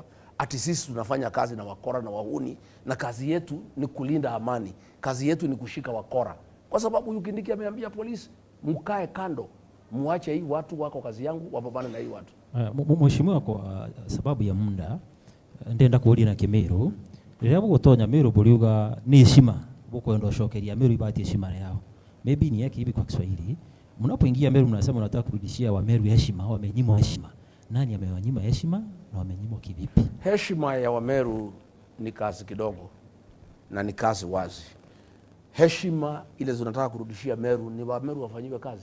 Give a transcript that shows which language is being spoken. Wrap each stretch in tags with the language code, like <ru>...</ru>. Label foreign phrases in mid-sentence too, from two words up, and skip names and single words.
<sw>Ati sisi tunafanya kazi na wakora na wahuni, na kazi yetu ni kulinda amani, kazi yetu ni kushika wakora. Kwa sababu huyu Kindiki ameambia polisi, mkae kando, muache hii watu, wako kazi yangu, wapambane na hii watu.</sw> <mer>Mheshimiwa,</mer> <sw>kwa sababu ya muda</sw> <mer>ndenda kuulia na Kimeru rĩrĩa gũgũtonya Meru buriuga ni heshima bukwenda shokeria Meru ibati heshima yao.</mer> <sw>Maybe ni yake hivi kwa Kiswahili, mnapoingia Meru mnasema mnataka kurudishia wa Meru heshima, wamenyimwa heshima. Nani amewanyima heshima na wamenyimwa kivipi? Heshima ya Wameru ni kazi kidogo na ni kazi wazi. Heshima ile tunataka kurudishia Meru ni Wameru wafanyiwe kazi.</sw>